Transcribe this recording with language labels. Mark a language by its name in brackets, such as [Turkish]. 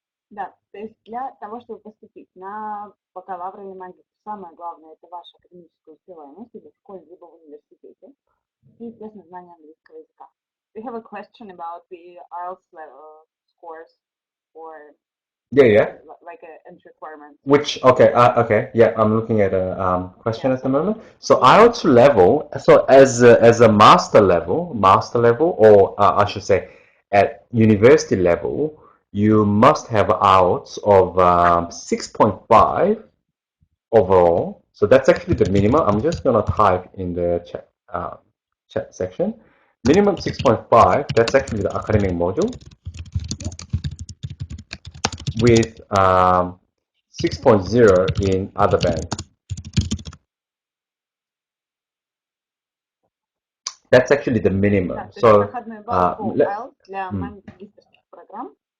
[Russian] Да, то есть для того, чтобы поступить на бакалавр или магистр, самое главное это ваша академическая успеваемость либо в школе, либо в университете и, естественно, знание английского языка. [English] We have a question about the IELTS level scores or Yeah. like an entry requirement. Okay, yeah, I'm looking at a question Yeah, at the moment. So IELTS level, so as a master level, or I should say, at university level, you must have IELTS of 6.5 overall. So that's actually the minimum. I'm just gonna type in the chat section. Minimum 6.5. That's actually the academic module with 6.0 in other band. That's actually the minimum. [Russian] Да, то есть [English] So, [Russian] проходной балл по IELTS для магистерских программ